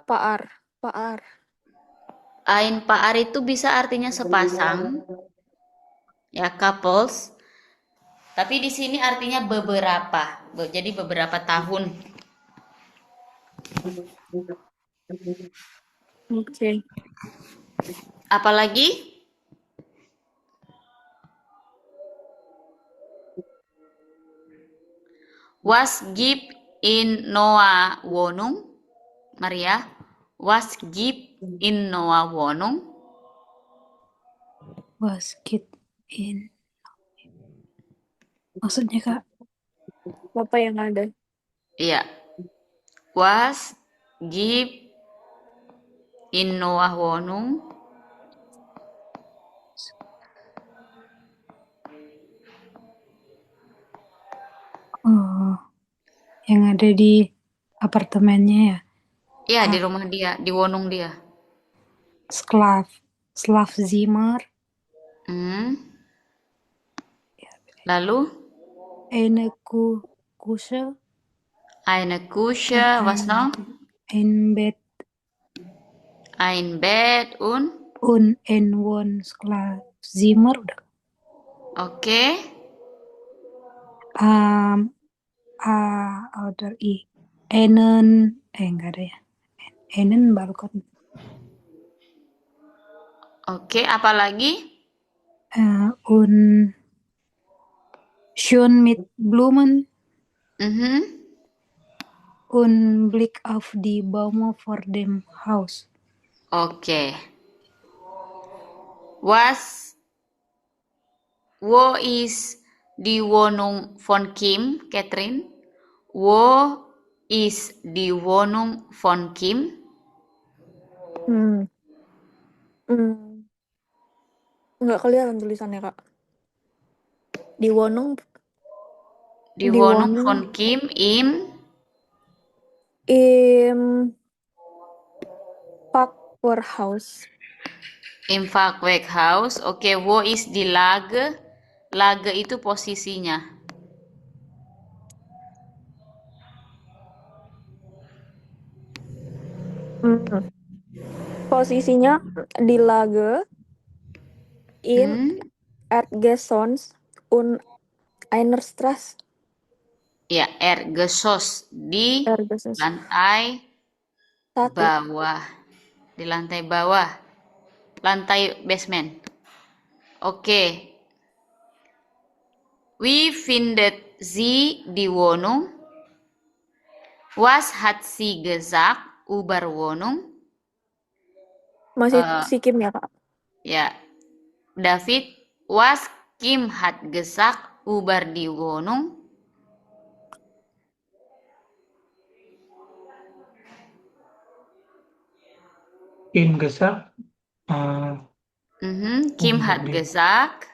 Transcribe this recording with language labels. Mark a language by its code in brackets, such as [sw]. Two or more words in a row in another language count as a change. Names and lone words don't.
[de] Paar. Ein Paar [id] itu bisa artinya sepasang. Ya, couples. Tapi di sini artinya beberapa. Jadi beberapa tahun. Oke. Apalagi? [de] Was gibt in Noah Wohnung? Maria, was gibt in Noah Wohnung? Was gibt in... [id] Maksudnya, Kak? Bapak yang ada. Iya. [de] Was give in Noah Wohnung. [id] Oh, yang ada di apartemennya ya. Iya, di rumah dia, di Wohnung dia. [de] Schlafzimmer, [id] Lalu [de] eine Küche, eine Küche, was noch? ein Bett Ein Bett und ein Wohnschlafzimmer udah. [id] oke. Oder enggak ada ya. [de] Einen Balkon. [id] Oke, apa lagi? [de] Und schön mit Blumen und Blick auf die Bäume vor dem Haus. [id] Oke. [de] Wo ist die Wohnung von Kim, Catherine? Wo ist die Wohnung von Kim? [id] Nggak kelihatan tulisannya, Kak. Di Wohnung [de] Die Wohnung von Kim im Parkhaus. Im Fachwerkhaus. Oke, wo ist die Lage? [id] Lage itu posisinya. Posisinya di [de] Lage in Erdgeschoss und einer Straße. [id] Ya, Erdgeschoss di lantai bawah. Di lantai bawah. Lantai basement. Oke. [de] Wie findet sie die Wohnung? Was hat sie gesagt über Wohnung? [id] Masih si Kim ya, Kak? Ya. [de] David, was Kim hat gesagt über die Wohnung? Kim gesagt, Kim hat gesagt.